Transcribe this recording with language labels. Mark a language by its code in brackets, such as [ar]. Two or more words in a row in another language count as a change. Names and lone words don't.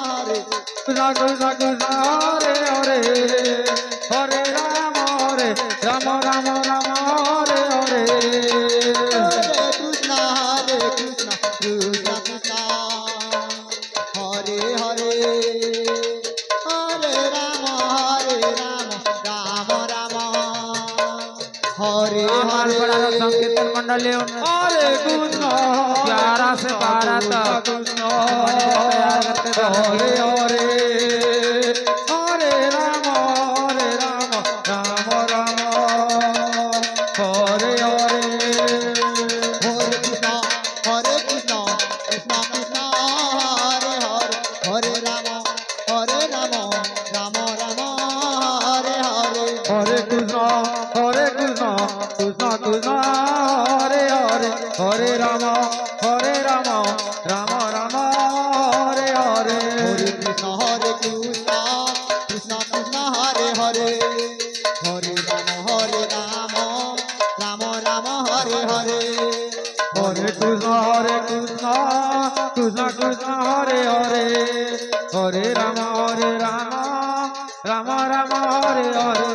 [sa] Krishna Krishna Krishna Hare Hare Hare Rama Rama Rama Hare Hare Hare Krishna Krishna Krishna Hare Hare Hare Rama Rama Rama Hare [hi] हमारे बड़ा [sa] Hare [hi] संकीर्तन मंडली हरे कृष्ण 11 से 12 तक तैयार करते थे [sa] हरे हरे हरे राम राम राम हरे हरे Hare Krishna Krishna Krishna Hare Hare Hare Rama Rama Rama Hare Hare हरे कृष्ण कृष्ण कृष्ण हरे हरे हरे राम राम राम हरे हरे Hare Krishna Krishna Krishna Hare Hare Hare Rama Rama Rama Hare Hare Hare Krishna Krishna Krishna Hare Hare Hare Rama Rama Rama Hare Hare